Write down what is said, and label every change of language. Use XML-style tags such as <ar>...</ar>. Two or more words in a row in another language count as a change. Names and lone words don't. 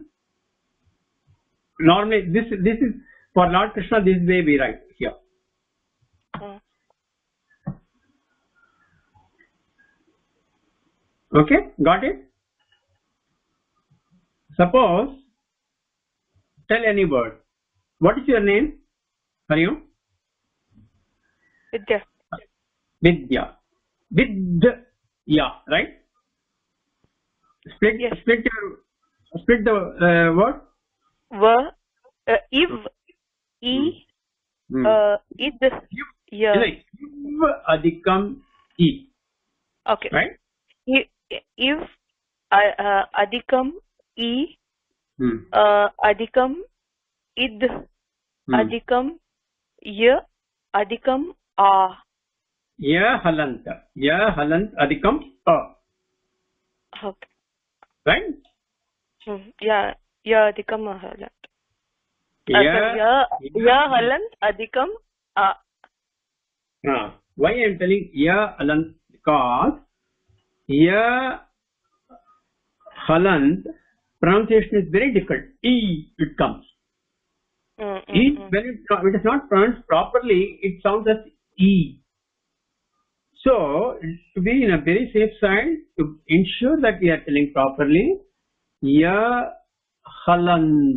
<en>Normally, this is for Lord Krishna. This way we write here. Okay, got it? Suppose, tell any word. What is your name? Hariom? Vidya. Vidya. Vidya, right? Yes. Split the word.</en> <sa>Iv, e, id, ya. Iv adhikam e.</sa> <en>Okay. Right?</en> <sa>Iv adhikam e, adhikam id, adhikam ya, adhikam a. Ya halant adhikam a.</sa> <en>Okay. Right?</en> <sa>Yeah, ya adhikam halant. Ya halant adhikam a.</sa> <en>Why I am telling</en> <sa>ya halant?</sa> <en>Because</en> <sa>ya halant</sa> <en>pronunciation is very difficult. E it comes. When it is not pronounced properly, it sounds as E. So, to be in a very safe side, to ensure that we are telling properly,</en> <sa>ya halant.</sa>